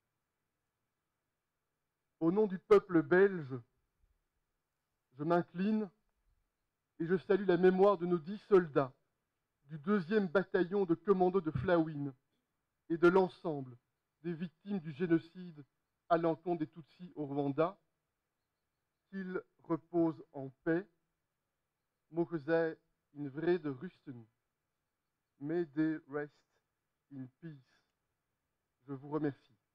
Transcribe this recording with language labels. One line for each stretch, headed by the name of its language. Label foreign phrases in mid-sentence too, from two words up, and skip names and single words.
French: Au nom du peuple belge, je m'incline et je salue la mémoire de nos 10 soldats du 2e bataillon de commandos de Flawin et de l'ensemble des victimes du génocide à l'encontre des Tutsis au Rwanda. Qu'ils reposent en paix.
Dutch: Mogen zij in vrede rusten.
English: May they rest in peace.
French: Je vous remercie.